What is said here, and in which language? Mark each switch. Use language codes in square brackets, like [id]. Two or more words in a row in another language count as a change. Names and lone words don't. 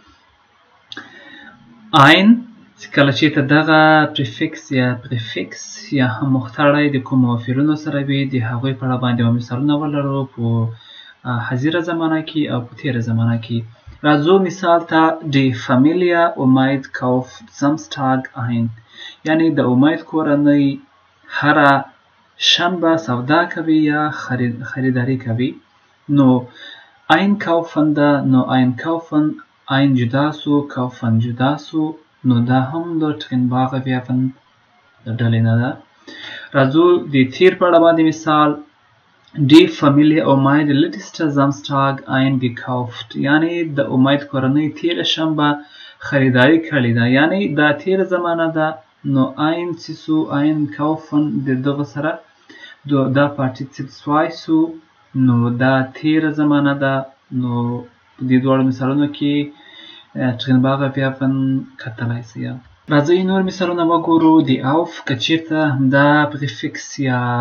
[ps] ein چې کله چېرته دغه پریفکس یا پریفکس یا هم مختړی د کومو فعلونو سره وي د هغوی په اړه باندې به مثالونه ولرو په حاضره زمانه کې او په تېره زمانه کې راځو مثال ته [de] die Familie Umaid kauft Samstag ein [ps] یعنی د امید کورنۍ هره شنبه سودا کوي یا خریداری کوي نو einkaufen ده نو [de] einkaufen ein [ps] جدا سو kaufen جدا سو نو دا هم د [de] trennbare Verben [ps] د ډلې نه ده راځو د تیر په اړه باندې مثال [de] Die Familie Umaid letzte Samstag eingekauft [ps] یعنی د امید کورنۍ تیره شنبه خریداری کړې ده یعنی دا تیره زمانه ده نو ein سو einkaufen د دغه سره دا participle 2 سو نو دا تیره زمانه ده نو په دې دواړو مثالونو کې [de] trennbare Verben [ps] کتلی سئ راځئ نور مثالونه وګورو د auf که چیرته همدا پریفکس یا